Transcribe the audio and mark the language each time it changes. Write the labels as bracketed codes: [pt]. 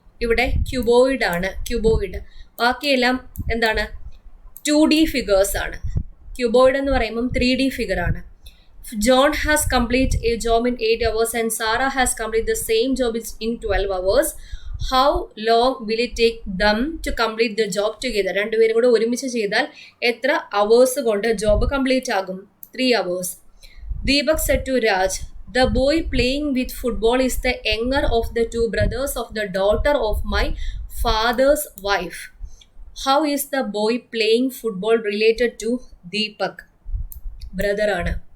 [ml] ഇവിടെ ക്യൂബോയിഡ് ആണ്. ക്യൂബോയിഡ്. ബാക്കിയെല്ലാം എന്താണ്? 2D ഫിഗേഴ്സ് ആണ്. ക്യൂബോയിഡ് എന്ന് പറയുമ്പം 3D ഫിഗർ ആണ്. [en] John has completed a job in 8 hours and Sarah has completed the same job in 12 hours. How long will it take them to complete the job together? [ml] രണ്ടുപേരും കൂടെ ഒരുമിച്ച് ചെയ്താൽ എത്ര hours കൊണ്ട് job complete ആകും? [en] 3 hours. Deepak said to Raj, the boy playing with football is the younger of the 2 brothers of the daughter of my father's wife. How is the boy playing football related to Deepak? Brother ആണ്.